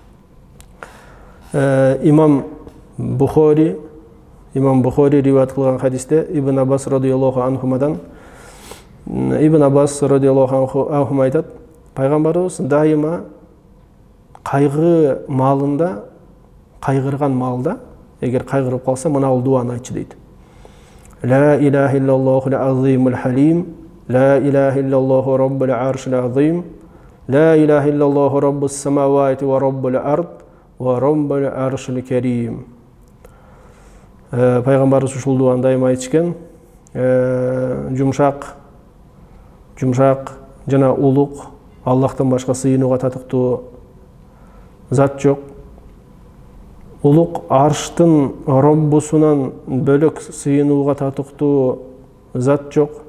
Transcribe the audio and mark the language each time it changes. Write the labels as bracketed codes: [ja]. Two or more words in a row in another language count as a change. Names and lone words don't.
[ky] Имам Бухари риваят кылган хадисте Ибн Аббас [ar] رضي الله عنهما [ky] Ибн Аббас [ar] رضي الله عنه [ky] айтат, пайгамбарыбыз дайыма кайгы маалында, кайгырган маалда, эгер кайгырып калса, мына дуаны айтчы дейт. [ar] لا إله إلا الله العظيم الحليم لا إله إلا الله رب العرش العظيم لا إله إلا الله رب السماوات ورب الأرض ورب العرش الكريم. [ky] Пайгамбарыбыз ушул дуаны дайыма айтышкен. Жумшак жана улук, Аллахтан башка сыйынууга татыктуу зат жок. Улук арштын Роббусунан бөлөк сыйынууга татыктуу зат жок.